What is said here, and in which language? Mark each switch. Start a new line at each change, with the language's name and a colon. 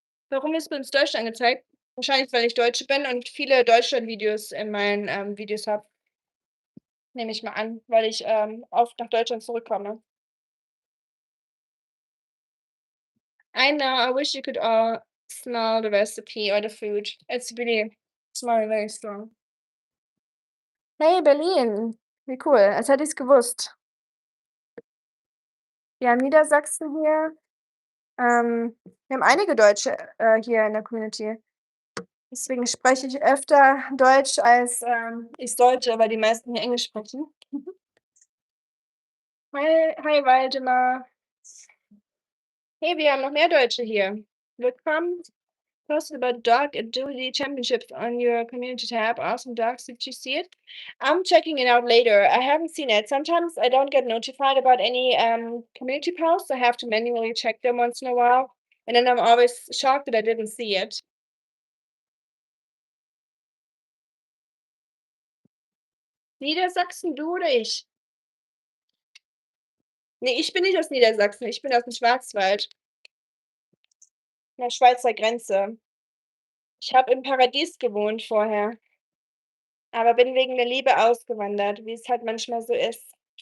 German: Warum ist mir das Deutsch angezeigt? Wahrscheinlich, weil ich Deutsche bin und viele Deutschland-Videos in meinen, Videos habe, nehme ich mal an, weil ich, oft nach Deutschland zurückkomme.
English: I know, I wish you could all smell the recipe or the food. It's really smelling very strong. Hey, Berlin.
German: Wie cool, als hätte ich's gewusst. Wir haben Niedersachsen hier. Wir haben einige Deutsche, hier in der Community. Deswegen spreche ich öfter Deutsch, als, ich sollte, weil die meisten hier Englisch sprechen. Hi, Waldemar. Hey, wir haben noch mehr Deutsche hier. Willkommen.
English: Posted about dog agility championships on your community tab. Awesome dogs. Did you see it? I'm checking it out later. I haven't seen it. Sometimes I don't get notified about any community posts. I have to manually check them once in a while. And then I'm always shocked that I didn't see it.
German: Niedersachsen, du oder ich? Ne, ich bin nicht aus Niedersachsen. Ich bin aus dem Schwarzwald, an der Schweizer Grenze. Ich habe im Paradies gewohnt vorher, aber bin wegen der Liebe ausgewandert, wie es halt manchmal so ist.